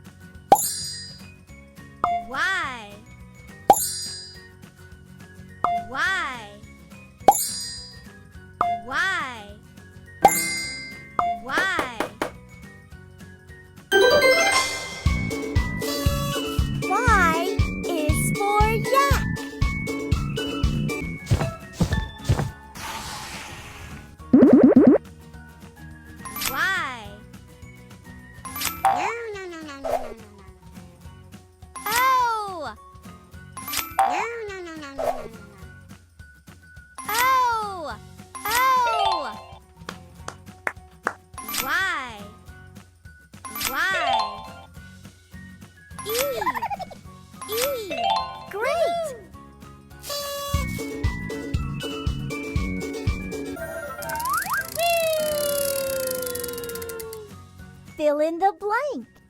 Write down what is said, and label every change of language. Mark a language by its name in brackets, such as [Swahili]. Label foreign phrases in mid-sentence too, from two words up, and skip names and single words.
[English] Y. Y. Y. Y. Y is for yak. Y. O. O. O. Y. Y. E. E. Great! Fill in the blank.